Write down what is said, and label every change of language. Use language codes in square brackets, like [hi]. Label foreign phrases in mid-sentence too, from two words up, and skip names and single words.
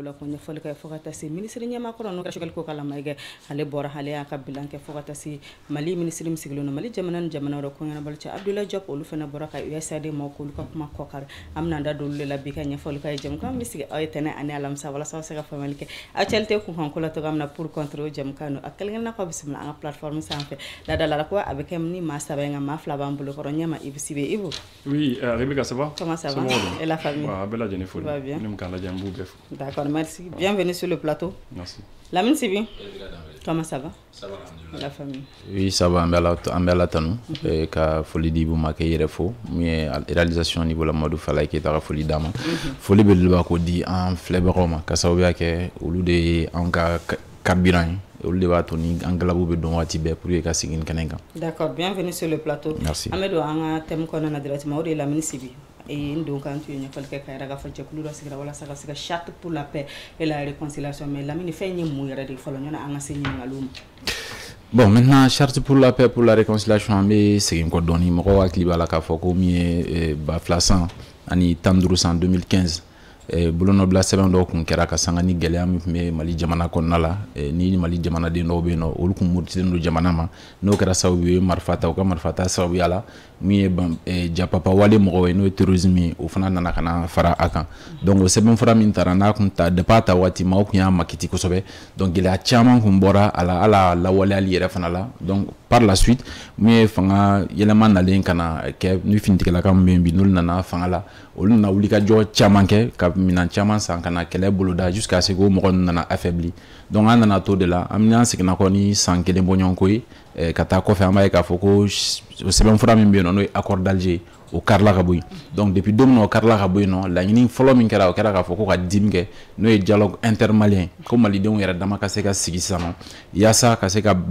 [bm] la ko ɲɛfɔli kɛ fo ka taa se minisiri ɲɛmaakɔrɔ n'o kɛra ko kalamayikɛ ale bɔra ale y'a ka bilan kɛ fo ka taa se Mali minisiri min sigilen don Mali jamana ni jamana wɛrɛ ko ɲɛnabɔli cɛ Abdoulaye Diop olu fana bɔra ka USAID maaw k'olu ka kuma kɔkari an bɛna da don olu de la bi ka ɲɛfɔli kɛ jɛmukan min sigi aw ye tɛnɛ ani alamisa walasa aw bɛ se ka faamuyali kɛ actualité kunkanko la togoya min na [fr] pour contre [bm] o jɛmukan no a kelen-kelenna k'aw bisimila an ka plateforme sanfɛ ladala ko a bɛ kɛ ni maa saba ye nka maa fila b'an bolo kɔrɔ ɲɛma Ibu Sibe Ibu. [fr] Oui, Rebecca, ça va? Comment ça va? Et la famille? Bella Jennifer. Va bien. D'accord, merci. Bienvenue sur le plateau. Merci. Lamine Sibi. Comment ça va? Ça va, alhamdoulilah. La famille. Oui, ça va, [bm] an bɛ Ala tanu ka foli di Ibu ma kɛ yɛrɛ fo min ye [fr] réalisation niveau [bm] la Mamadou Fala ye k'e ka foli d'a ma foli belebeleba k'o di an filɛbagaw ma ka sababuya kɛ olu de ye an ka carburant ye olu de b'a to ni an galabu bɛ dɔn waati bɛɛ [fr] pour que [bm] ka sigi kɛnɛ kan. [fr] D'accord, bienvenue sur le plateau. Merci. [bm] An bɛ don an ka thème kɔnɔna na directement o de ye Lamine Sibi. n don kan tu ye ɲɛfɔli kɛ ka yɛrɛ k'a fɔ jɛkulu dɔ sigira walasa ka se ka [fr] charte pour la paix et la réconciliation [bm] mais Lamine fɛn ye mun yɛrɛ de fɔlɔ ɲɔna an ka se ɲininkaliw ma. [fr] Bon, maintenant, charte pour la paix, pour la réconciliation, [bm] an bɛ segin kɔ dɔɔni mɔgɔw hakili b'a la k'a fɔ ko min ye 2000 ani 15 2015 bolonɔbila sɛbɛn dɔw kun kɛra ka sanga ni gɛlɛya min tun bɛ Mali jamana kɔnɔna la ni Mali jamanaden dɔw bɛ yen nɔ olu kun murutilen don jamana ma n'o kɛra sababu ye marifa ta u ka marifa ta sababuya la min ye japapa wale mɔgɔw ye n'o ye terrorisme ye o fana nana ka na fara a kan donc o sɛbɛnfura min taara n'a kun ta depuis a ta waati maaw kun y'a makiti kosɛbɛ donc gɛlɛya caman kun bɔra a la ala lawaleyali yɛrɛ fana la donc [fr] par la suite [bm] min ye fanga yɛlɛma nalen ka na kɛ ni finitigilaka min bɛ yen bi n'olu nana fanga la olu nana wulikajɔ caman kɛ ka minɛn caman san ka na kɛlɛ boloda [fr] jusqu'à ce que [bm] o mɔgɔ nana affaibli donc an nana to de la an bɛna seginna kɔ ni san kelen bɔɲɔgɔnko ye ka taa kɔfɛ an b'a ye k'a fɔ ko o sɛbɛnfura min bɛ yen nɔ n'o ye [fr] accord d'Alger [bm] o karila ka bɔ yen donc depuis don min na o karila ka bɔ yen nɔ laɲini fɔlɔ min kɛra o kɛra k'a fɔ ko ka dimi kɛ n'o ye [fr] dialogue intermalien [bm] ko malidenw yɛrɛ dama ka se ka sigi sisan nɔ yaasa ka se ka